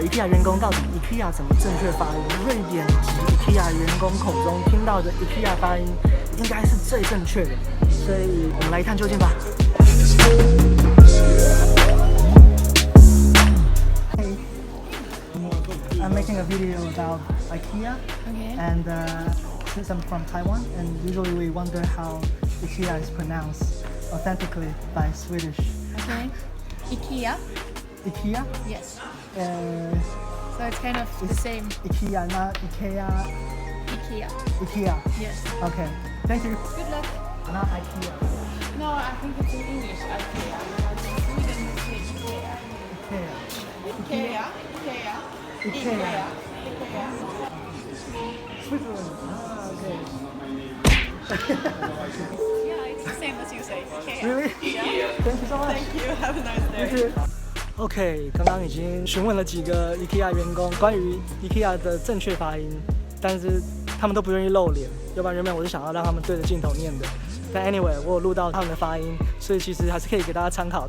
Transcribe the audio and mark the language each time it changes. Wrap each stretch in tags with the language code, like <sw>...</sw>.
<zh>员工到底 IKEA 怎么正确发音？瑞典籍 IKEA 员工口中听到的 IKEA 发音应该是最正确的，所以我们来一探究竟吧。</zh> <en>Hey, I'm making a video about IKEA, Okay. and since I'm from Taiwan, and usually we wonder how IKEA is pronounced authentically by Swedish. Okay. IKEA. IKEA? Yes. So it's kind of the same. IKEA, not IKEA. IKEA. IKEA. Yes. Okay. Thank you. Good luck. Not IKEA. No, I think it's in English. IKEA. In Sweden we say IKEA. IKEA. IKEA. IKEA. Switzerland. Ah, okay. Yeah, it's the same as you say. IKEA. Really? Yeah. Thank you so much. Thank you. Have a nice day. You too.</en> <zh>OK， 刚刚已经询问了几个 IKEA 员工关于 IKEA 的正确发音，但是他们都不愿意露脸，要不然原本我是想要让他们对着镜头念的。但 anyway， 我有录到他们的发音，所以其实还是可以给大家参考。</zh>